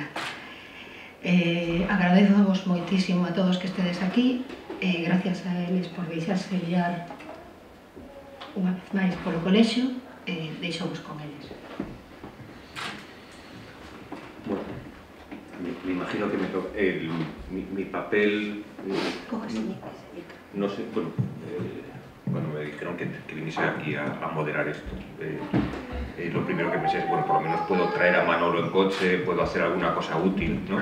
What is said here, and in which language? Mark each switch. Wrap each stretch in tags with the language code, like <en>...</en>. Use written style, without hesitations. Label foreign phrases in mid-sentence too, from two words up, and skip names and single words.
<gl>Agradezovos moitísimo a todos que estedes aquí, e gracias a eles por deixarse guiar unha vez máis polo colexio, e deixamos con eles.</gl> <es>Bueno, me imagino que mi papel... No sé, bueno, cuando me dijeron que viniese aquí a moderar esto, lo primero que pensé es, bueno, por lo menos puedo traer a Manolo en coche, puedo hacer alguna cosa útil, ¿no?</es>